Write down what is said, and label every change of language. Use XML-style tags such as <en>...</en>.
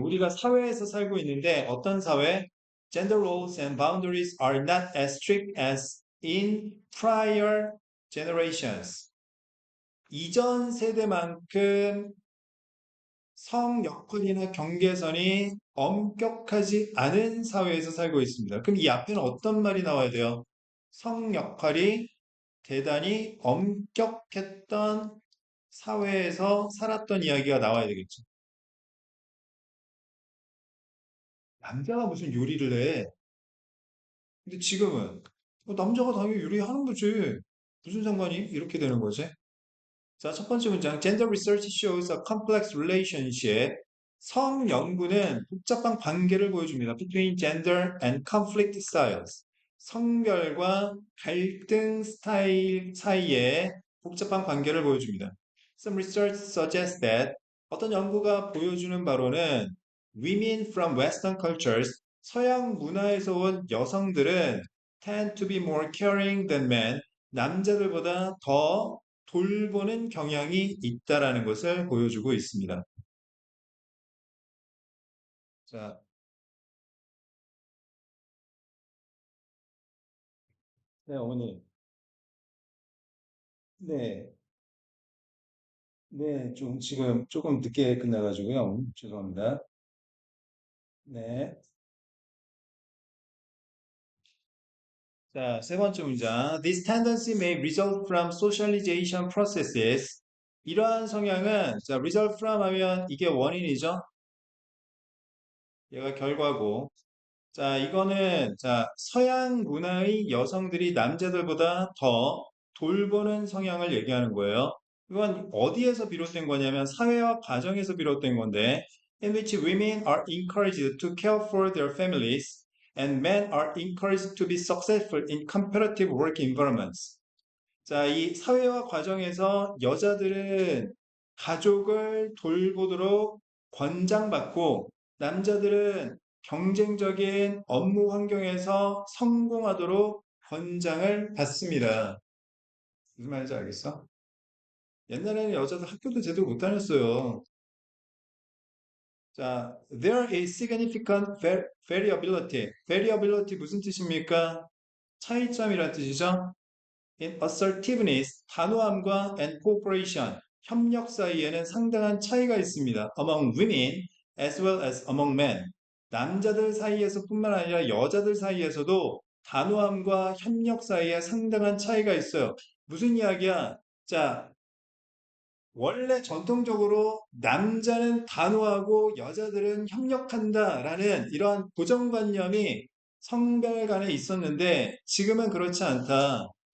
<ko>우리가 사회에서 살고 있는데 어떤 사회?</ko> <en>Gender roles and boundaries are not as strict as in prior generations.</en> <ko>이전 세대만큼 성 역할이나 경계선이 엄격하지 않은 사회에서 살고 있습니다. 그럼 이 앞에는 어떤 말이 나와야 돼요? 성 역할이 대단히 엄격했던 사회에서 살았던 이야기가 나와야 되겠죠. 남자가 무슨 요리를 해? 근데 지금은 남자가 당연히 요리하는 거지. 무슨 상관이 이렇게 되는 거지? 자, 첫 번째 문장.</ko> <en>Gender research shows a complex relationship.</en> <ko>성 연구는 복잡한 관계를 보여줍니다.</ko> <en>Between gender and conflict styles.</en> <ko>성별과 갈등 스타일 사이에 복잡한 관계를 보여줍니다.</ko> <en>Some research suggests that</en> <ko>어떤 연구가 보여주는 바로는</ko> <en>women from Western cultures,</en> <ko>서양 문화에서 온 여성들은</ko> <en>tend to be more caring than men,</en> <ko>남자들보다 더 돌보는 경향이 있다라는 것을 보여주고 있습니다. 자, 네, 어머니. 네, 네, 좀 지금 조금 늦게 끝나가지고요. 죄송합니다. 네. 자, 세 번째 문장.</ko> <en>This tendency may result from socialization processes.</en> <ko>이러한 성향은, 자, result from 하면 이게 원인이죠? 얘가 결과고. 자, 이거는, 자, 서양 문화의 여성들이 남자들보다 더 돌보는 성향을 얘기하는 거예요. 이건 어디에서 비롯된 거냐면 사회와 가정에서 비롯된 건데,</ko> <en>in which women are encouraged to care for their families and men are encouraged to be successful in competitive work environments.</en> <ko>자, 이 사회와 과정에서 여자들은 가족을 돌보도록 권장받고 남자들은 경쟁적인 업무 환경에서 성공하도록 권장을 받습니다. 무슨 말인지 알겠어? 옛날에는 여자들 학교도 제대로 못 다녔어요.</ko> <en>자, there is significant variability.</en> <ko>variability 무슨 뜻입니까? 차이점이란 뜻이죠?</ko> <en>In assertiveness,</en> <ko>단호함과</ko> <en>and cooperation,</en> <ko>협력 사이에는 상당한 차이가 있습니다.</ko> <en>Among women as well as among men.</en> <ko>남자들 사이에서뿐만 아니라 여자들 사이에서도 단호함과 협력 사이에 상당한 차이가 있어요. 무슨 이야기야? 자, 원래 전통적으로 남자는 단호하고 여자들은 협력한다라는 이러한 고정관념이 성별 간에 있었는데 지금은 그렇지 않다.</ko>